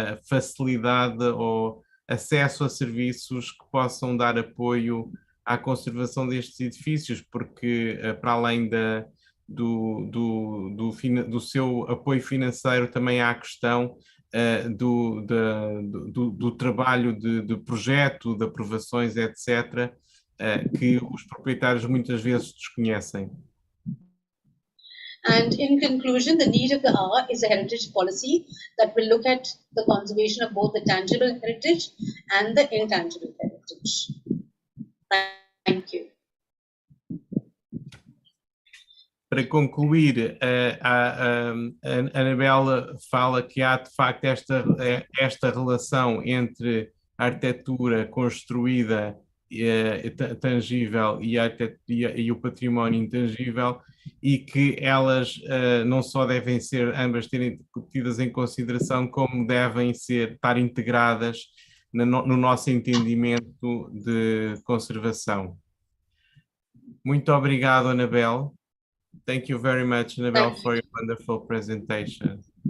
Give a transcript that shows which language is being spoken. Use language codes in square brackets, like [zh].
[pt] facilidade ou acesso a serviços que possam dar apoio à conservação destes edifícios, porque para além do seu apoio financeiro também há a questão do trabalho de projeto, de aprovações, etc., que os proprietários muitas vezes desconhecem. [en] And in conclusion, the need of the hour is a heritage policy that will look at the conservation of both the tangible heritage and the intangible heritage. Thank you. [pt] Para concluir, a Annabel fala que há de facto esta relação entre a arquitetura construída tangível e o património intangível, e que elas não só devem ser ambas terem tidas em consideração, como devem estar integradas no nosso entendimento de conservação. Muito obrigado, Annabel. [en] Thank you very much, Annabel, for your wonderful presentation.